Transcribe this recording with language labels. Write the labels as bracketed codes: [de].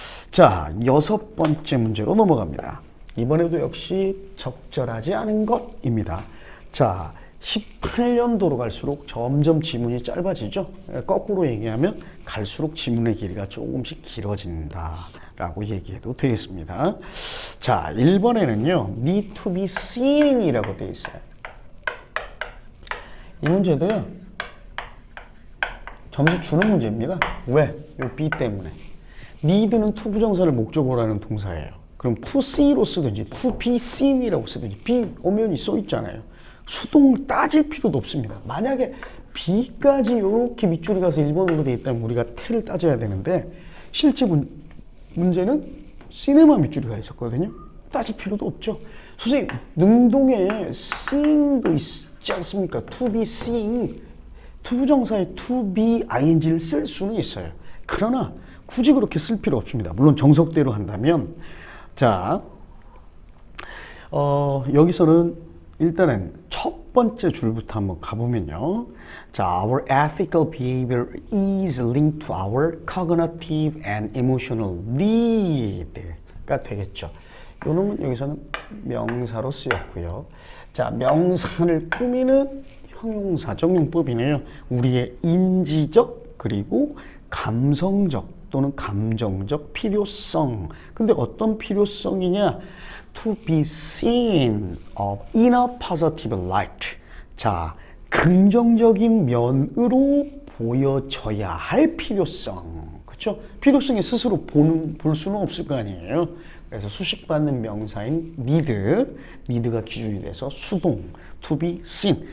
[ko] 자, 6번째 문제로 넘어갑니다. 이번에도 역시 적절하지 않은 것입니다. 자, 18년도로 갈수록 점점 지문이 짧아지죠. 거꾸로 얘기하면 갈수록 지문의 길이가 조금씩 길어진다라고 얘기해도 되겠습니다. 자, 1번에는요. [en] need to be seen [ko] 이라고 되어 있어요. 이 문제도요. 점수 주는 문제입니다. 왜? 요 be 때문에. need는 to 부정사를 목적으로 하는 동사예요. 그럼 to see로 쓰든지 to be seen이라고 쓰든지 be 오면이 써 있잖아요. 수동을 따질 필요도 없습니다. 만약에 B까지 이렇게 밑줄이 가서 1번으로 되어 있다면 우리가 태를 따져야 되는데 실제 문제는 C에만 밑줄이 가 있었거든요. 따질 필요도 없죠. 선생님, 능동에 seeing도 있지 않습니까? [en] to be seeing. [ko] 투부정사에 to be ing를 쓸 수는 있어요. 그러나 굳이 그렇게 쓸 필요 없습니다. 물론 정석대로 한다면. 자, 여기서는 일단은 첫 번째 줄부터 한번 가보면요. [en] 자, our ethical behavior is linked to our cognitive and emotional need가 [ko] 되겠죠. 요 놈은 여기서는 명사로 쓰였고요. 자, 명사를 꾸미는 형용사적 용법이네요. 우리의 인지적 그리고 감성적 또는 감정적 필요성. 근데 어떤 필요성이냐? [en] To be seen in a positive light. [ko] 자, 긍정적인 면으로 보여져야 할 필요성. 그렇죠? 필요성이 스스로 볼 수는 없을 거 아니에요. 그래서 수식받는 명사인 need가 기준이 돼서 수동, to be seen.